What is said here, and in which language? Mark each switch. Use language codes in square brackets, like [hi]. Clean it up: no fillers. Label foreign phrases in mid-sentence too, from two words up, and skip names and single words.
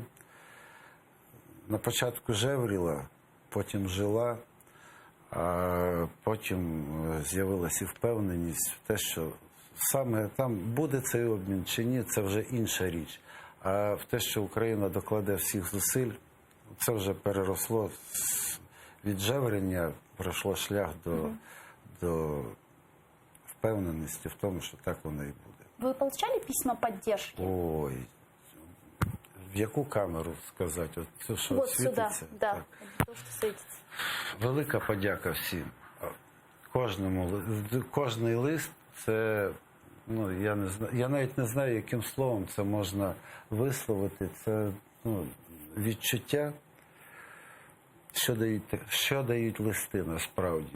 [uk] На початку жевріла, потім жила, а потім з'явилася і впевненість в те, що саме там буде цей обмін чи ні, це вже інша річ. А в те, що Україна докладе всіх зусиль, це вже переросло від жеврення, пройшло шлях до впевненості в тому, що так воно і буде. [ru] Вы получали письма поддержки? [uk] Ой, в яку камеру сказати? От це, що [ru] Вот [uk] світиться? [ru] сюда, да, [uk] Так. [ru] то, что светится. [uk] Велика подяка всім. Кожному, кожний лист це, ну, я не знаю, я навіть не знаю, яким словом це можна висловити. Це, ну, відчуття, що дають листи насправді.